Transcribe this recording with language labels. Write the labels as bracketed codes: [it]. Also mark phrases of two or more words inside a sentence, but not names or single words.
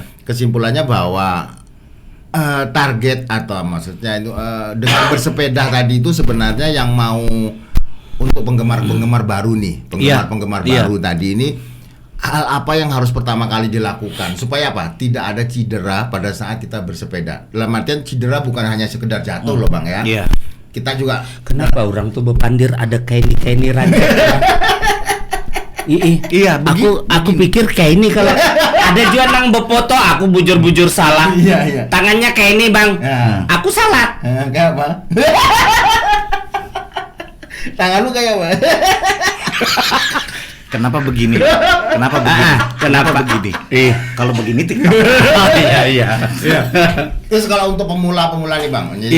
[id] Kesimpulannya bahwa target atau maksudnya itu dengan bersepeda tadi itu sebenarnya yang mau untuk penggemar baru nih, penggemar baru tadi ini hal apa yang harus pertama kali dilakukan supaya apa? Tidak ada cedera pada saat kita bersepeda. Dalam artian cedera bukan hanya sekedar jatuh loh Bang ya. Iya. Kita juga [bjn] Kenapa orang tuh bepandir ada kaini raja? [id] Iya, [bjn] aku pikir kayak ini kalau ada juga nang befoto aku bujur-bujur salah. [id] Iya. Tangannya kayak ini Bang. Ya. Aku salah. Kayak apa? Tangan lu kayak apa? Kenapa begini? Kenapa begini? Kenapa begini? Kalau begini tidak. Iya. Terus kalau untuk pemula-pemula nih Bang, jadi